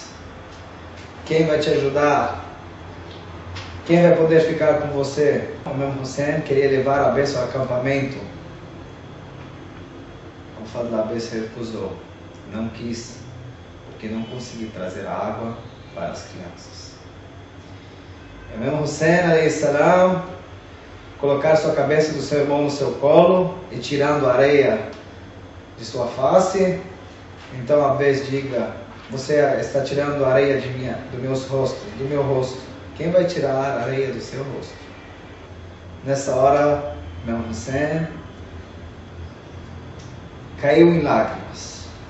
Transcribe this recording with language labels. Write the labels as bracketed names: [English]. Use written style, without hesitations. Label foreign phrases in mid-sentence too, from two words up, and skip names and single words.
[Portuguese] Quem vai te ajudar? Quem vai poder ficar com você? O Imam Hussein queria levar Abbas ao acampamento. Abu Fadl Abbas recusou, não quis, porque não conseguiu trazer água para as crianças. Imam Hussein [Arabic] عليه السلام [Portuguese] colocar sua cabeça do seu irmão no seu colo e tirando a areia de sua face. Então Abbas diga: você está tirando a areia do meu rosto. Quem vai tirar a areia do seu rosto? Nessa hora, Imam Hussein caiu em lágrimas.